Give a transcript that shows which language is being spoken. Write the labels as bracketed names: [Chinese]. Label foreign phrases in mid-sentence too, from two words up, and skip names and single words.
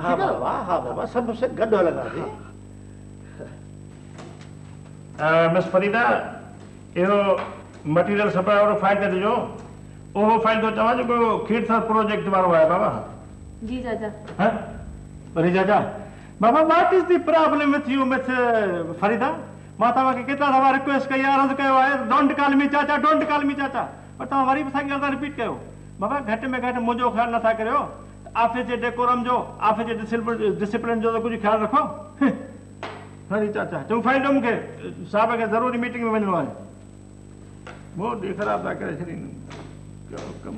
[Sindhi] हा बाबा हा बाबा सभु गॾु हलंदासीं। मिस फरीदा इहो मटीरियल सप्लाई वारो फाइल ते ॾिजो उहो फाइल थो चवां जेको खीरथर प्रोजेक्ट वारो आहे बाबा। जी चाचा। वरी चाचा बाबा [English] What is the problem with you मिस फरीदा? [Sindhi] मां तव्हांखे केतिरा दफ़ा रिक्वेस्ट कई आहे अर्ज़ु कयो आहे [English] Don't call me Chacha Don't call me Chacha [Sindhi] पर तव्हां वरी बि साॻी ॻाल्हि था रिपीट कयो। बाबा घटि में घटि मुंहिंजो ख़्यालु नथा करियो ऑफिस जे डेकोरम जो ऑफिस जे डिसिप्लिन जो त कुझु ख़्यालु रखो। हरी चाचा चऊं फाइल ॾियो मूंखे साहिब खे ज़रूरी मीटिंग में वञिणो आहे। मूड ख़राबु था करे छॾीनि कमु।